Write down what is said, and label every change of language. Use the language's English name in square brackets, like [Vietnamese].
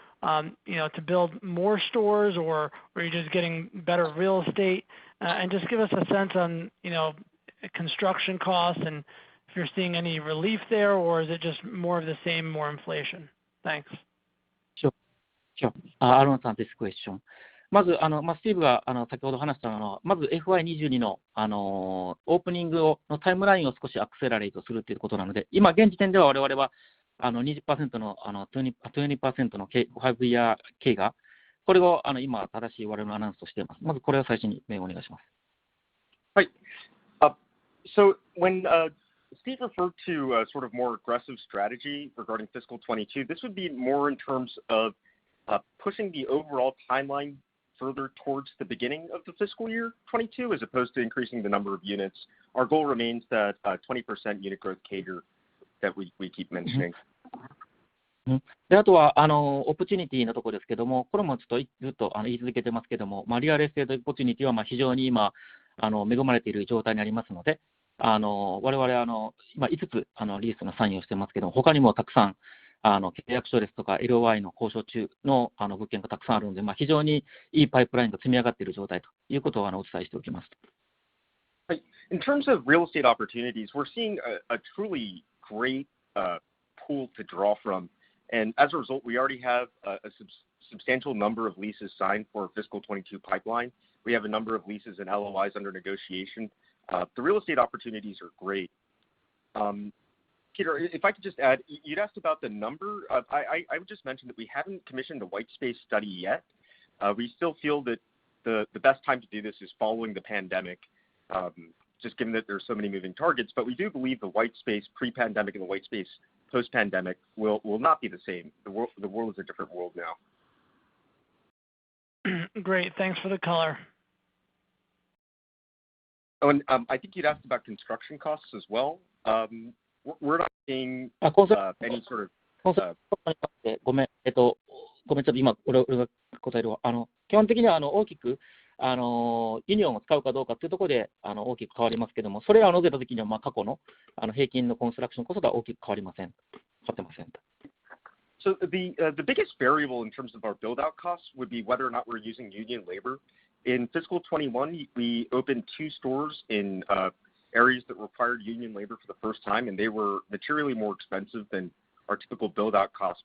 [English] To build more stores, or are you just getting better real estate? And just give us a sense on construction costs and if you're seeing any relief there, or is it just more of the same, more inflation? Thanks. Sure. I'll answer this question. [Japanese] まず、スティーブが先ほど話したのは、まず FY22 の、オープニングのタイムラインを少しアクセラレートするということなので、今、現時点では我々は20% の20% の 5 year 経過、これを今、正しい我々のアナウンスとしています。まずこれを最初にお願いします。はい。 [English] So when Steve referred to a sort of more aggressive strategy regarding fiscal 22, this would be more in terms of pushing the overall timeline further towards the beginning of the fiscal year 22 as opposed to increasing the number of units. Our goal remains that 20% unit growth CAGR that we keep mentioning. [Japanese] であとはオプチュニティのところですけども、これもちょっとずっと言い続けてますけども、リアルエステートオプチュニティは非常に今恵まれている状態にありますので、我々今5つリースのサインをしてますけども、他にもたくさん契約書ですとか LOI の交渉中の物件がたくさんあるので、非常にいいパイプラインが積み上がっている状態ということをお伝えしておきます。 [English] In terms of real estate opportunities, we're seeing a truly great pool to draw from, and as a result, we already have a substantial number of leases signed for fiscal 22 pipeline. We have a number of leases and LOIs under negotiation. The real estate opportunities are great. Peter, if I could just add, you'd asked about the number. I would just mention that we haven't commissioned a white space study yet. We still feel that the best time to do this is following the pandemic, just given that there's so many moving targets. But we do believe the white space pre-pandemic and the white space post-pandemic will not be the same. The world is a different world now. Great. Thanks for the color. Oh, and I think you'd asked about construction costs as well. We're not seeing any sort of [Japanese] ごめん、ちょっと今、俺が答えるわ。基本的には大きくユニオンを使うかどうかというところで大きく変わりますけども、それを除いたときには過去の平均のコンストラクションコストが大きく変わりません。変わってません。 [English] So the biggest variable in terms of our build-out costs would be whether or not we're using union labor. In fiscal 21, we opened 2 stores in areas that required union labor for the first time, and they were materially more expensive than our typical build-out costs.